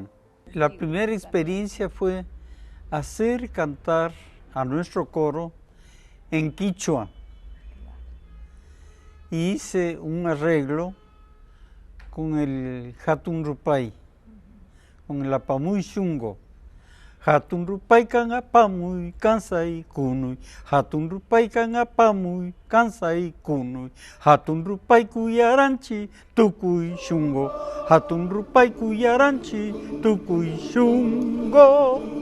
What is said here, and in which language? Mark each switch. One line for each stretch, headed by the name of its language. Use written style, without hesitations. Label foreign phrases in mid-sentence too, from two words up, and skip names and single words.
Spanish: La primera experiencia fue hacer cantar a nuestro coro en quichua. Y hice un arreglo con el Hatun Rupay, con el Apamuy Shungo.
Quechua: Hatun Rupay kan apamuy kansay kunuy, Hatun Rupay kan apamuy kansay kunuy, Hatun Rupay kuyaranchi tukuy shungo, Hatun Rupay kuyaranchi tukuy shungo.